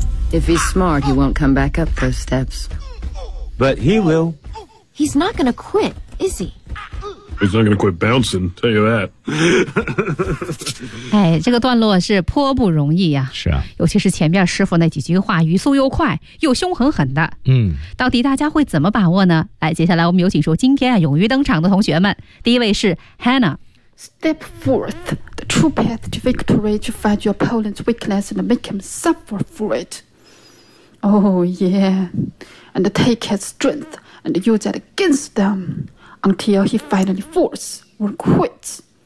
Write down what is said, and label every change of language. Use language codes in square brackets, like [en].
[en] If he's smart, he won't come back up those steps. But he will. He's not gonna quit, is he? He's not gonna quit bouncing, tell you that. [zh] 哎，这个段落是颇不容易啊。是啊。尤其是前面师傅那几句话，语速又快，又凶狠狠的。到底大家会怎么把握呢？来，接下来我们有请出今天勇于登场的同学们。第一位是 Hannah。 [en] Step forth, the true path to victory to find your opponent's weakness and make him suffer for it. Oh, yeah. And take his strength and use it against them until he finally falls or quits.